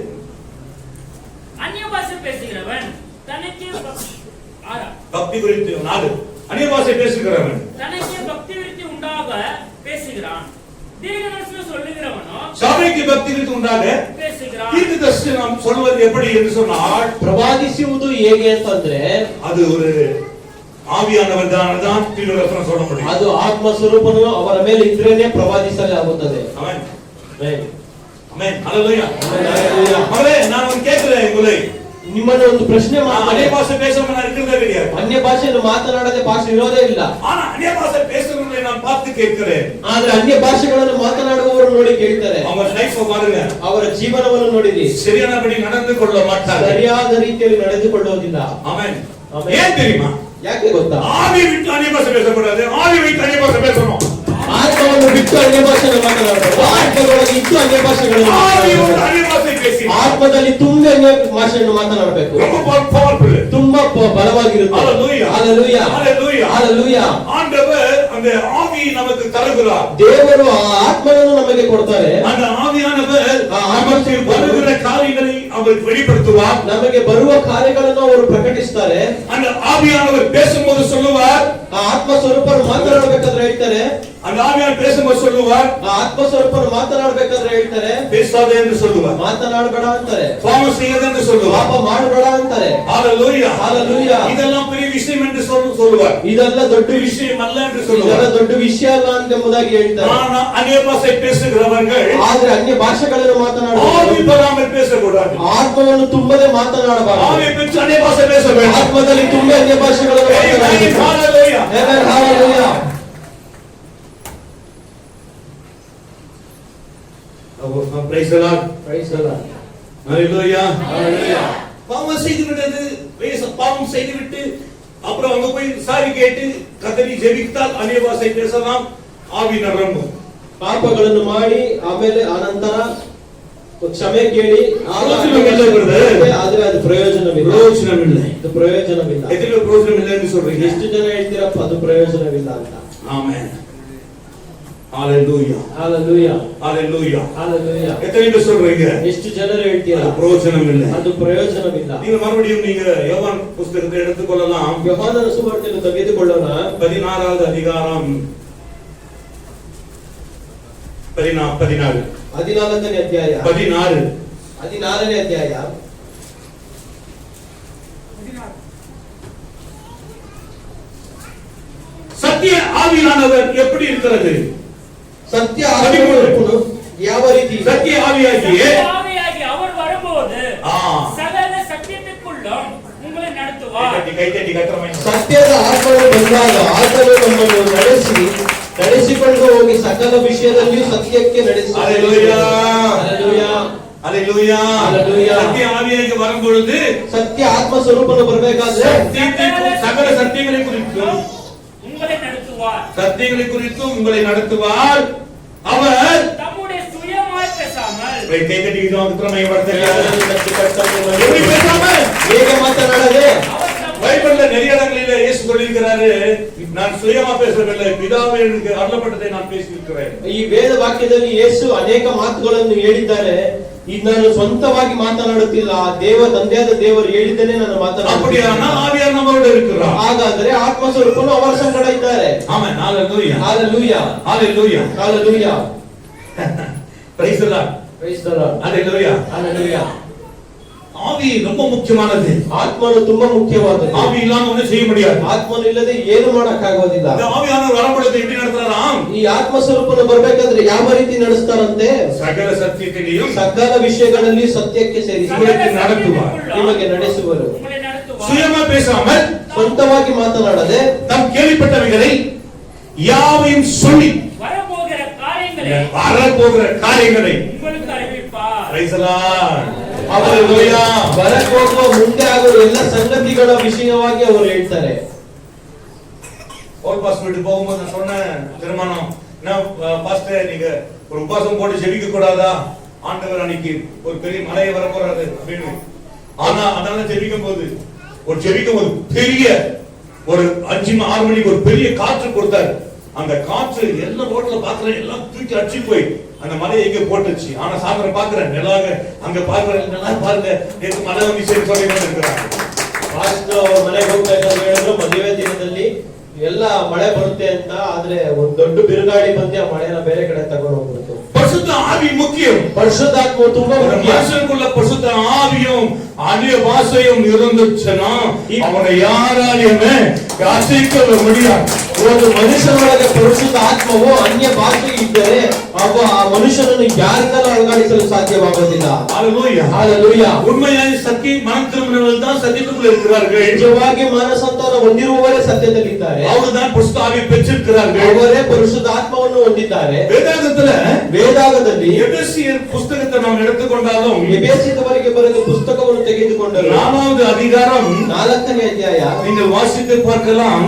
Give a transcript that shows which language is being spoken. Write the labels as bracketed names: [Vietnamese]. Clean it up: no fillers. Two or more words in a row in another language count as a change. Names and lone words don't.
[Tamil] அந்நிய பாஷை பேசுகிறவன் தனக்கே பக்தி விருத்தி 4 அந்நிய பாஷை பேசுகிறவன் தனக்கே பக்தி விருத்தி உண்டாக பேசுகிறான். தீர்க்கதரிசனம் சொல்லுகிறவனோ சபைக்கு பக்தி விருத்தி உண்டாக பேசுகிறான். தீர்க்கதரிசனம் சொல்வது எப்படி என்று சொன்னால், [Kannada] ಪ್ರವಾದಿಸುವುದು ಹೇಗೆ ಅಂತಂದ್ರೆ [Tamil] அது ஒரு ஆவியானவர் தான் தீர்க்கதரிசனம் சொல்ல முடியும். [Kannada] ಅದು ಆತ್ಮ ಸ್ವರೂಪನು ಅವರ ಮೇಲೆ ಇದ್ರೇನೆ ಪ್ರವಾದಿಸಲಾಗುತ್ತದೆ. [Tamil] ஆமென். [Kannada] ಆಮೆನ್. [Tamil] ஆமென். ஹalleluya. ஹalleluya. மகளே, நான் கேட்கிறேன் உங்களை, [Kannada] ನಿಮ್ಮನ್ನು ಒಂದು ಪ್ರಶ್ನೆ [Tamil] அந்நிய பாஷை பேசாம நான் இருக்கிறதே கிடையாது. [Kannada] ಅನ್ಯ ಭಾಷೆಯನ್ನು ಮಾತನಾಡದೆ ಭಾಷೆ ಇರೋದೇ ಇಲ್ಲ. [Tamil] ஆனா அந்நிய பாஷை பேசுறவங்களை நான் பார்த்து கேட்கிறேன். [Kannada] ಆದ್ರೆ ಅನ್ಯ ಭಾಷೆಗಳನ್ನು ಮಾತನಾಡುವವರು ನೋಡಿ ಕೇಳ್ತಾರೆ. [Tamil] அவங்க லைஃப் பாருங்க, [Kannada] ಅವರ ಜೀವನವನ್ನು ನೋಡಿರಿ, [Tamil] சரியானபடி நடந்து கொள்ள மாட்டாங்க, [Kannada] ಸರಿಯಾದ ರೀತಿಯಲ್ಲಿ ನಡೆದುಕೊಳ್ಳುವುದಿಲ್ಲ. [Tamil] ஆமென். ஆமென். ஏன் தெரியுமா? [Kannada] ಯಾಕೆ ಗೊತ್ತಾ? [Tamil] ஆவி விட்டு அந்நிய பாஷை பேசக்கூடாது, ஆவி விட்டு அந்நிய பாஷை பேசணும். [Kannada] ಆತ್ಮವನ್ನು ಬಿಟ್ಟು ಅನ್ಯ ಭಾಷೆಯನ್ನು ಮಾತನಾಡಬೇಕು. ಆತ್ಮದೊಳಗೆ ಇದ್ದು ಅನ್ಯ ಭಾಷೆಗಳನ್ನು [Tamil] ஆவியோடு அந்நிய பாஷை பேசி [Kannada] ಆತ್ಮದಲ್ಲಿ ತುಂಬಿ ಅನ್ಯ ಭಾಷೆಯನ್ನು ಮಾತನಾಡಬೇಕು. [Tamil] ரொம்ப பவர்ஃபுல், [Kannada] ತುಂಬಾ ಬಲವಾಗಿರುತ್ತೆ. [Tamil] ஹalleluya, ஹalleluya, ஹalleluya, ஹalleluya. ஆண்டவர் அந்த ஆவி நமக்கு தருகிறார். [Kannada] ದೇವರು ಆ ಆತ್ಮವನ್ನು ನಮಗೆ ಕೊಡ್ತಾರೆ. [Tamil] அந்த ஆவியானவர் நமக்கு வருகிற காரியங்களை அவர் வெளிப்படுத்துவார். [Kannada] ನಮಗೆ ಬರುವ ಕಾರ್ಯಗಳನ್ನು ಅವರು ಪ್ರಕಟಿಸುತ್ತಾರೆ. [Tamil] அந்த ஆவியானவர் பேசும்போது சொல்லுவார், [Kannada] ಆ ಆತ್ಮ ಸ್ವರೂಪರು ಮಾತನಾಡಬೇಕಾದ್ರೆ ಹೇಳ್ತಾರೆ. [Tamil] அந்த ஆவியானவர் பேசும்போது சொல்லுவார், [Kannada] ಆ ಆತ್ಮ ಸ್ವರೂಪರು ಮಾತನಾಡಬೇಕಾದ್ರೆ ಹೇಳ್ತಾರೆ. [Tamil] பேசாதே என்று சொல்லுவார், [Kannada] ಮಾತನಾಡಬೇಡ ಅಂತಾರೆ. [Tamil] பாவம் செய்யாதே என்று சொல்லுவார், [Kannada] ಪಾಪ ಮಾಡಬೇಡ ಅಂತಾರೆ. [Tamil] ஹalleluya, ஹalleluya. இதெல்லாம் பெரிய விஷயம் என்று சொல்லுவார், [Kannada] ಇದೆಲ್ಲ ದೊಡ್ಡ ವಿಷಯ [Tamil] விஷயம் அல்ல என்று [Kannada] ಇದೆಲ್ಲ [Tamil] சொல்லுவார். [Kannada] ದೊಡ್ಡ ವಿಷಯ ಅಲ್ಲ ಎಂಬುದಾಗಿ ಹೇಳ್ತಾರೆ. [Tamil] ஆனா அந்நிய பாஷை பேசுகிறவர்கள் [Kannada] ಆದ್ರೆ ಅನ್ಯ ಭಾಷೆಗಳನ್ನು [Tamil] ஆவி [Kannada] ಮಾತನಾಡುವ [Tamil] பெறாமல் பேசக்கூடாது. [Kannada] ಆತ್ಮವನ್ನು ತುಂಬದೆ ಮಾತನಾಡಬಾರದು. [Tamil] ஆவி பெற்று அந்நிய பாஷை பேச வேண்டும். [Kannada] ಆತ್ಮದಲ್ಲಿ ತುಂಬಿ ಅನ್ಯ ಭಾಷೆಗಳನ್ನು ಮಾತನಾಡಬೇಕು. [Tamil] ஹalleluya, [English] Amen. Hallelujah. praise the Lord, Praise the Lord. hallelujah, Hallelujah. [Tamil] பாவம் செய்து விட்டது, பாவம் செய்து விட்டு அப்புறம் அங்க போய் சாரி கேட்டு கர்த்தரை ஜெபித்தால் அந்நிய பாஷை பேசலாம், ஆவி நிரம்பும். [Kannada] ಪಾಪಗಳನ್ನು ಮಾಡಿ ಆಮೇಲೆ ಅನಂತರ ಕ್ಷಮೆ ಕೇಳಿ ಆದ್ರೆ ಅದು ಪ್ರಯೋಜನವಿಲ್ಲ. ಅದು ಪ್ರಯೋಜನವಿಲ್ಲ. [Tamil] எத்தனை பிரயோஜனம் இல்லை என்று சொல்றீங்க? [Kannada] ಎಷ್ಟು ಜನ ಹೇಳ್ತೀರಪ್ಪ ಅದು ಪ್ರಯೋಜನವಿಲ್ಲ ಅಂತ? [Tamil] ஆமென். ஹalleluya, [English] Hallelujah. [Tamil] ஹalleluya, [English] Hallelujah. [Tamil] எத்தனை பேர் சொல்றீங்க? [Kannada] ಎಷ್ಟು ಜನರು ಹೇಳ್ತೀರಾ [Tamil] பிரயோஜனம் இல்லை? [Kannada] ಅದು ಪ್ರಯೋಜನವಿಲ್ಲ? [Tamil] நீங்க மறுபடியும் நீங்க யோவான் புத்தகத்தை எடுத்துக்கொள்ளலாம். [Kannada] ಯೋಹಾನನ ಸುವಾರ್ತೆಯನ್ನು ತೆಗೆದುಕೊಳ್ಳೋಣ. [Tamil] 16வது அதிகாரம் 14 [Kannada] 14ನೇ ಅಧ್ಯಾಯ. 14ನೇ ಅಧ್ಯಾಯ. [Tamil] சத்திய ஆவியானவர் எப்படி இருக்கிறது? [Kannada] ಸತ್ಯ ಆತ್ಮನು ಯಾವ ರೀತಿ? [Tamil] சத்திய ஆவியாகிய ஆவியாகி அவர் வரும்போது சகல சத்தியத்திற்குள்ளும் உங்களை நடத்துவார். கை தட்டி கட்டறமே. [Kannada] ಸತ್ಯದ ಆತ್ಮನು ಬಂದಾಗ ಆತನು ನಮ್ಮನ್ನು ನಡೆಸಿಕೊಂಡು ಹೋಗಿ ಸಕಲ ವಿಷಯದಲ್ಲಿಯೂ ಸತ್ಯಕ್ಕೆ ನಡೆಸುತ್ತಾನೆ. ಹalleluya, ಹalleluya, ಹalleluya, ಹalleluya. [Tamil] சத்திய ஆவியாகி வரும்பொழுது [Kannada] ಸತ್ಯ ಆತ್ಮ ಸ್ವರೂಪನು ಬರಬೇಕಾದ್ರೆ [Tamil] சகல சத்தியங்களை குறித்தும் உங்களை நடத்துவார். சத்தியங்களை குறித்தும் உங்களை நடத்துவார். அவர் தம்முடைய சுயமாய் பேசாமல் கை தட்டி திறமையை வளர்த்தார். எப்படி பேசாமல் [Kannada] ಹೇಗೆ ಮಾತನಾಡದೆ? [Tamil] பைபிள்ல நிறைய இடங்களிலே இயேசு சொல்லியிருக்கிறாரு, நான் சுயமா பேசவில்லை, பிதாவே எனக்கு அருளப்பட்டதை நான் பேசியிருக்கிறேன். [Kannada] ಈ ವೇದ ವಾಕ್ಯದಲ್ಲಿ ಯೇಸು ಅನೇಕ ಮಾತುಗಳನ್ನು ಹೇಳಿದ್ದಾರೆ. ಇದು ನಾನು ಸ್ವಂತವಾಗಿ ಮಾತನಾಡುತ್ತಿಲ್ಲ, ತಂದೆಯಾದ ದೇವರು ಹೇಳಿದ್ದೇನೆ ನಾನು [Tamil] அப்படியானா [Kannada] ಮಾತನಾಡುತ್ತೇನೆ. [Tamil] ஆவியார் நம்மோடு இருக்கிறார். [Kannada] ಹಾಗಾದರೆ ಆತ್ಮ ಸ್ವರೂಪನು ಅವರ ಸಂಗಡ ಇದ್ದಾರೆ. [Tamil] ஆமென். ஹalleluya, [Kannada] ಹalleluya, [Tamil] ஹalleluya, [English] hallelujah. praise the Lord, Praise the Lord. [Tamil] ஹalleluya. [English] Hallelujah. [Tamil] ஆவி ரொம்ப முக்கியமானது. [Kannada] ಆತ್ಮನು ತುಂಬಾ ಮುಖ್ಯವಾದದ್ದು. [Tamil] ஆவி இல்லாம ஒண்ணும் செய்ய முடியாது. [Kannada] ಆತ್ಮನು ಇಲ್ಲದೆ ಏನು ಮಾಡಕ್ಕಾಗೋದಿಲ್ಲ. [Tamil] இந்த ஆவியானவர் வரும்பொழுது எப்படி நடத்துறாராம்? [Kannada] ಈ ಆತ್ಮ ಸ್ವರೂಪನು ಬರ್ಬೇಕಾದ್ರೆ ಯಾವ ರೀತಿ ನಡೆಸ್ತಾರಂತೆ? [Tamil] சகல சத்தியத்திலையும் [Kannada] ಸಕಲ ವಿಷಯಗಳಲ್ಲಿ ಸತ್ಯಕ್ಕೆ ಸೇರಿಸಿ ನಿಮಗೆ ನಡೆಸುವರು. [Tamil] சுயமா பேசாமல் [Kannada] ಸ್ವಂತವಾಗಿ ಮಾತನಾಡದೆ [Tamil] நாம் கேள்விப்பட்டவைகளை யாவையும் சொல்லி வரப்போகிற காரியங்களை உங்களுக்கு அறிவிப்பார். [English] Praise the Lord. Hallelujah. [Kannada] ಬರಕ್ಕೆ ಹೋಗುವ ಮುಂದೆ ಆಗುವ ಎಲ್ಲ ಸಂಗತಿಗಳ ವಿಷಯವಾಗಿ ಅವರು ಹೇಳ್ತಾರೆ. [Tamil] ஓல் பாஸ் வீட்டு போகும்போது நான் சொன்னேன், திருமணம் நான் பாஸ்டர் நீங்க ஒரு உபவாசம் போட்டு ஜெபிக்க கூடாதா? ஆண்டவர் அன்னைக்கு ஒரு பெரிய மழையை வர போறாரு அப்படின்னு. ஆனா அதனால ஜெபிக்கும் போது பெரிய ஒரு 5-6 மணிக்கு ஒரு பெரிய காற்று கொடுத்தாரு. அந்த காற்று எல்லா ரோட்ல பாக்குறேன், எல்லாம் தூக்கி அடிச்சு போய் அந்த மலையை எங்க போட்டுச்சு. ஆனா சாயந்தரம் பாக்குறேன் நிலாக அங்க பாக்குறேன், நல்லா பாருங்க நேற்று மழை வந்து சரி சொல்லி இருக்கிறாங்க. [Kannada] ಪಾಸ್ಟರ್ ಅವ್ರ ಮನೆಗೆ ಹೋಗ್ತಾ ಇದ್ದಾರೆ ಹೇಳಿದ್ರು, ಮದುವೆ ದಿನದಲ್ಲಿ ಎಲ್ಲ ಮಳೆ ಬರುತ್ತೆ ಅಂತ. ಆದ್ರೆ ಒಂದ್ ದೊಡ್ಡ ಬಿರುಗಾಳಿ ಬಂದು ಆ ಮಳೆನ ಬೇರೆ ಕಡೆ ತಗೊಂಡು ಹೋಗ್ಬಿಡ್ತು. [Tamil] பரிசுத்த ஆவி முக்கியம். [Kannada] ಪರಿಶುದ್ಧಾತ್ಮ ತುಂಬಾ ಮುಖ್ಯ. [Tamil] மனுஷனுக்குள்ள பரிசுத்த ஆவியும் அந்நிய பாஷையும் இருந்துச்சுன்னா அவனை யாராலையுமே அசைக்க முடியாது. [Kannada] ಒಂದು ಮನುಷ್ಯನೊಳಗೆ ಪರಿಶುದ್ಧ ಆತ್ಮವು ಅನ್ಯ ಭಾಷೆ ಇದ್ದರೆ ಆ ಮನುಷ್ಯನನ್ನು ಯಾರಿಂದಲೂ ಅಲುಗಾಡಿಸಲು ಸಾಧ್ಯವಾಗುವುದಿಲ್ಲ. [Tamil] ஹalleluya. ஹalleluya. உண்மையாய் சத்திய மனம் திரும்பினவர்கள் தான் சத்தியத்துக்குள்ள இருக்கிறார்கள். [Kannada] ನಿಜವಾಗಿ ಮಾನಸಾಂತರ ಹೊಂದಿರುವವರೇ ಸತ್ಯದಲ್ಲಿದ್ದಾರೆ. [Tamil] ಅವರು தான் பரிசுத்த ஆவியை பெற்றிருக்கிறார்கள். [Kannada] ಅವರೇ ಪರಿಶುದ್ಧ ಆತ್ಮವನ್ನು ಹೊಂದಿದ್ದಾರೆ. ವೇದಾಗದಲ್ಲಿ [Tamil] எபேசியர் புத்தகத்தை நாம் எடுத்துக்கொண்டாலும் [Kannada] ಎಫೆಸಿಯವರಿಗೆ ಬರೆದ ಪುಸ್ತಕವನ್ನು ತೆಗೆದುಕೊಂಡರು [Tamil] 4வது அதிகாரம் [Kannada] 4ನೇ ಅಧ್ಯಾಯ [Tamil] நீங்கள் வாசித்து பார்க்கலாம்.